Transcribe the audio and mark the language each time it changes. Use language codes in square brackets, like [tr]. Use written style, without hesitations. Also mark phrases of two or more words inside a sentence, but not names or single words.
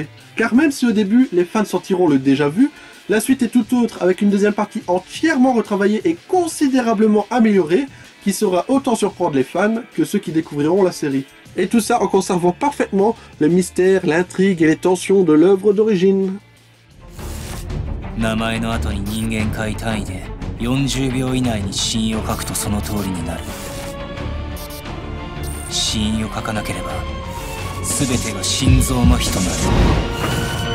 [fr] Car même si au début les fans sentiront le déjà vu, la suite est tout autre avec une deuxième partie entièrement retravaillée et considérablement améliorée qui saura autant surprendre les fans que ceux qui découvriront la série. Et tout ça en conservant parfaitement le mystère, l'intrigue et les tensions de l'œuvre d'origine. [ja] 40 秒以内に死因を書くとその通りになる。死因を書かなければ全てが心臓麻痺となる。